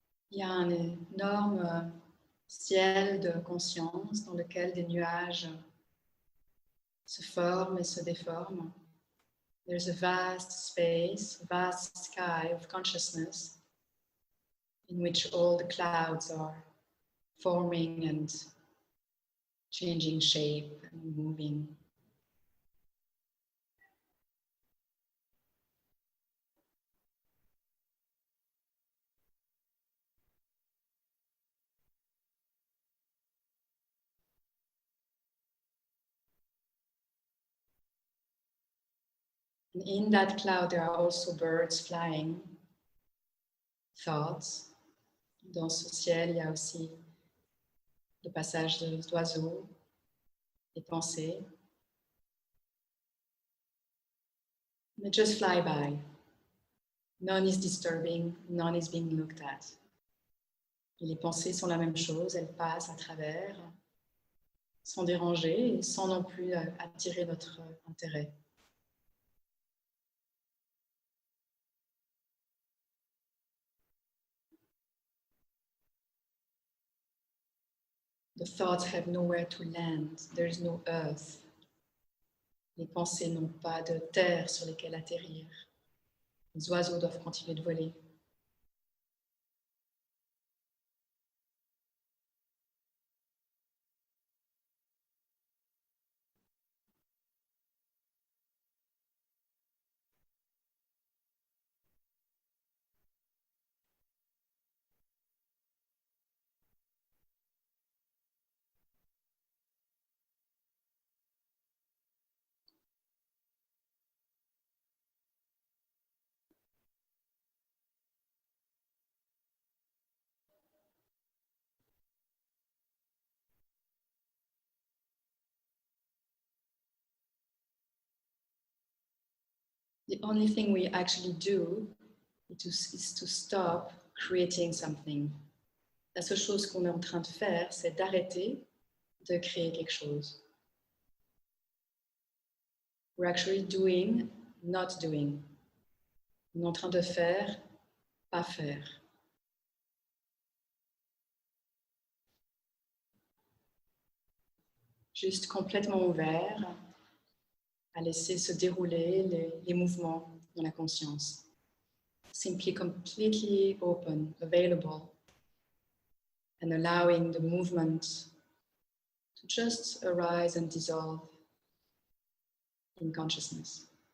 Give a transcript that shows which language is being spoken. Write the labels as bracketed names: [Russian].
[French] Il y a un énorme ciel de conscience dans lequel des nuages se forment et se déforment. [English] There's a vast space, a vast sky of consciousness in which all the clouds are forming and changing shape and moving. And in that cloud, there are also birds flying, thoughts. [French] Dans ce ciel, il y a aussi le passage d'oiseaux, des pensées. [English] They just fly by. None is disturbing, none is being looked at. [French] Et les pensées sont la même chose, elles passent à travers, sans déranger et sans non plus attirer notre intérêt. [English] The thoughts have nowhere to land. There is no earth. [French] Les pensées n'ont pas de terre sur lesquelles atterrir. Les oiseaux doivent continuer de voler. [English] The only thing we actually do is to stop creating something. [French] La seule chose qu'on est en train de faire, c'est d'arrêter de créer quelque chose. [English] We're actually doing, not doing. [French] On est en train de faire, pas faire. juste complètement ouvert à laisser se dérouler les mouvements dans la conscience. [English] Simply completely open, available, and allowing the movement to just arise and dissolve in consciousness.